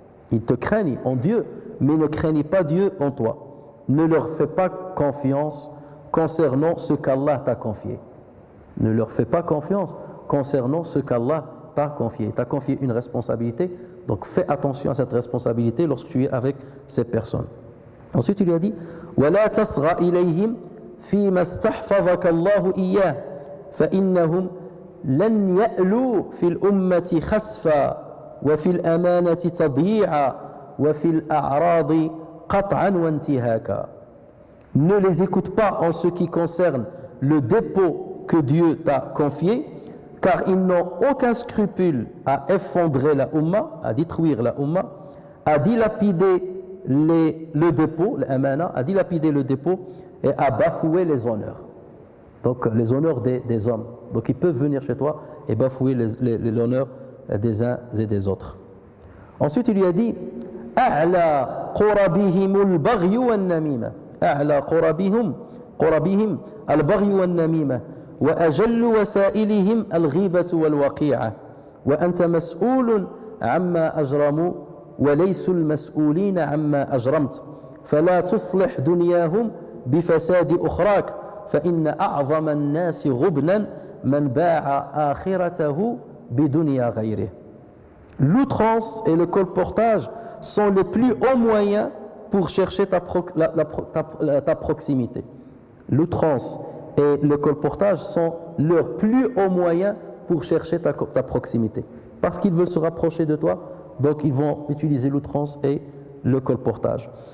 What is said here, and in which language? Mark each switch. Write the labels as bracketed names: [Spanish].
[French] Ils te craignent en Dieu, mais ne craignent pas Dieu en toi. Ne leur fais pas confiance concernant ce qu'Allah t'a confié. Ne leur fais pas confiance concernant ce qu'Allah t'a confié. T'a confié une responsabilité, donc fais attention à cette responsabilité lorsque tu es avec ces personnes. Ensuite, il lui a dit [Arabic] وَلَا تَصْغَ إِلَيْهِمْ فِي مَا اسْتَحْفَظَكَ اللَّهُ إِيَّاهُ فَإِنَّهُمْ لَنْ يَأْلُوا فِي الْأُمَّةِ خَسْفًا وَفِي الْأَمَانَةِ تَضْيِيعًا وَفِي الْأَعْرَاضِ قَطْعًا وَانْتِهَاكًا. [French] Ne les écoute pas en ce qui concerne le dépôt que Dieu t'a confié, car ils n'ont aucun scrupule à effondrer la Ummah, à détruire la Ummah, à dilapider le dépôt, l'amana, à dilapider le dépôt et à bafouer les honneurs. Donc les honneurs des hommes. Donc ils peuvent venir chez toi et bafouer l'honneur des uns et des autres. Ensuite il lui a dit [Arabic] أعلى قربهم البغي والنميمة أعلى قربهم البغي والنميمة وأجل وسائلهم الغيبة والوقيعة وأنت مسؤول عما أجرموا وليسوا المسؤولين عما أجرمت فلا تصلح دنياهم بفساد أخراك فإن أعظم الناس غبنا من باع آخرته بدنيا غيره. [French] L'outrance et le colportage sont les plus hauts moyens pour chercher ta proximité. L'outrance et le colportage sont leurs plus hauts moyens pour chercher ta proximité. Parce qu'ils veulent se rapprocher de toi, donc ils vont utiliser l'outrance et le colportage.